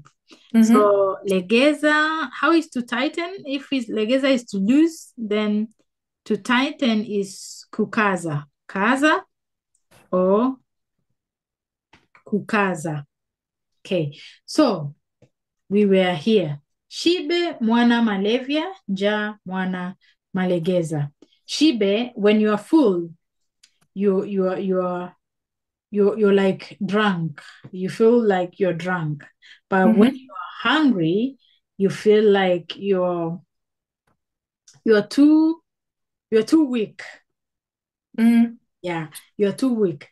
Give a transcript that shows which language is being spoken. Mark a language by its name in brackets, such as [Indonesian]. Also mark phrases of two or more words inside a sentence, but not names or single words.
[English] So legeza, how is to tighten? If legeza is to lose, then to tighten is kukaza. [Swahili] Kaza or kukaza. [English] Okay, so we were here. [Swahili] Shibe mwana malevya, ja mwana malegeza. Shibe, [English] when you are full, you're like drunk. You feel like you're drunk. But when you are hungry, you feel like you're too weak. Yeah, you're too weak.